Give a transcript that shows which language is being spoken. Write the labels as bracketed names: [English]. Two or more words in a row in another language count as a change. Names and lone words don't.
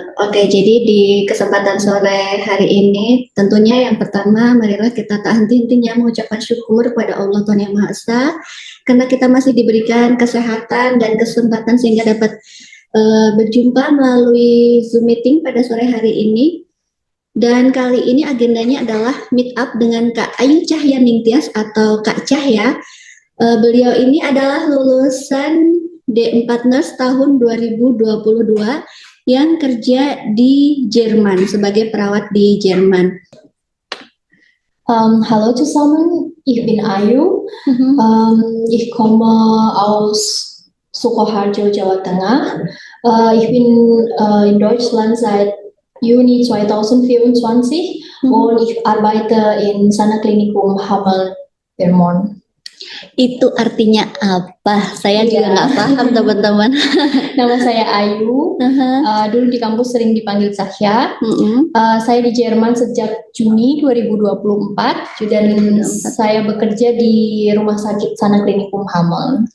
[Indonesian] Oke, jadi di kesempatan sore hari ini, tentunya yang pertama, marilah kita tak henti-hentinya mengucapkan syukur kepada Allah Tuhan Yang Maha Esa, karena kita masih diberikan kesehatan dan kesempatan sehingga dapat berjumpa melalui Zoom meeting pada sore hari ini. Dan kali ini agendanya adalah [English] meet up [Indonesian] dengan Kak Ayu Cahyaningtyas atau Kak Cahya. Beliau ini adalah lulusan D4 Nurse tahun 2022 yang kerja di Jerman sebagai perawat di Jerman. [German] Hallo zusammen, ich bin Ayu. Ich komme aus Sukoharjo, Jawa Tengah. Ich bin in Deutschland seit Juni 2024 und ich arbeite in Sana Klinikum Hameln, Vermont. [Indonesian] Itu artinya apa? Saya juga nggak paham teman-teman. Nama saya Ayu. Dulu di kampus sering dipanggil Cahya. Saya di Jerman sejak Juni 2024 dan saya bekerja di Rumah Sakit Sana Klinikum Hameln.